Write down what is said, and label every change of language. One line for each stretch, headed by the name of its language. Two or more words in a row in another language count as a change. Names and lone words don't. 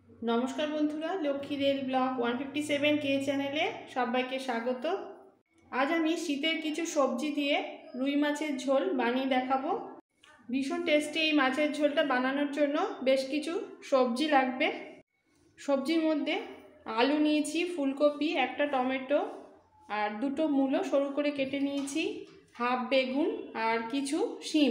Bangla: নমস্কার বন্ধুরা লক্ষ্মী রেল ব্লগ 157 কে চ্যানেলে সবাইকে স্বাগত। আজ আমি শীতের কিছু সবজি দিয়ে রুই মাছের ঝোল বানিয়ে দেখাবো। ভীষণ টেস্টি এই মাছের ঝোলটা বানানোর জন্য বেশ কিছু সবজি লাগবে। সবজির মধ্যে আলু নিয়েছি, ফুলকপি, একটা টমেটো আর দুটো মূলো সরু করে কেটে নিয়েছি, হাফ বেগুন আর কিছু শিম।